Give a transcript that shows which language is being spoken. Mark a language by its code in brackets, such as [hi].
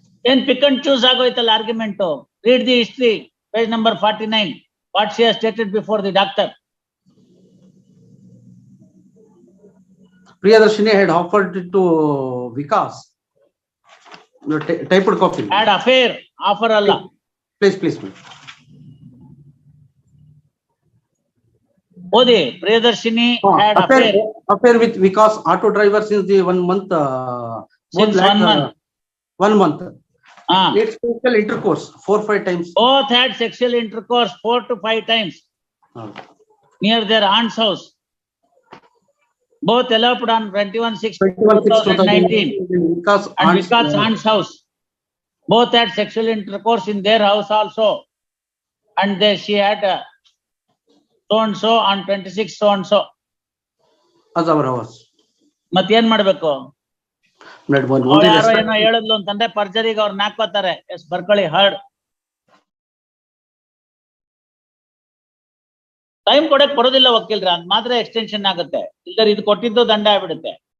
[kn] ಏನ್ pick and choose ಆಗೋಯ್ತಲ್ಲ argument. [en] Read the history, page number 49, what she has stated before the doctor. Priyadarshini had offered it to Vikas. Typed copy. Had affair, offer alla. Please. Odi, Priyadarshini had affair. Affair with Vikas, auto driver, since the 1 month. Since 1 month. 1 month. It's sexual intercourse 4-5 times. Both had sexual intercourse 4 to 5 times. Near their aunt's house. Both eloped on 21/6/2019 and Vikas' aunt's house. Both had sexual intercourse in their house also, and she had so and so on 26 so and so. As our house. [kn] ಮತ್ ಏನ್ ಮಾಡ್ಬೇಕು? ಯಾರೋ ಏನೋ ಹೇಳಿದ್ಲು ಅಂತಂದ್ರೆ ಪರ್ಜರಿಗೆ ಅವ್ರು ನಾಕೋತಾರೆ. S, ಬರ್ಕೊಳ್ಳಿ, heard. Time ಕೊಡಕ್ ಬರೋದಿಲ್ಲ ವಕೀಲ್ರ, ಅದ್ ಮಾತ್ರ ಎಕ್ಸ್ಟೆನ್ಷನ್ ಆಗುತ್ತೆ. ಇಲ್ದರೆ ಇದು ಕೊಟ್ಟಿದ್ದು ದಂಡ ಆಗ್ಬಿಡುತ್ತೆ.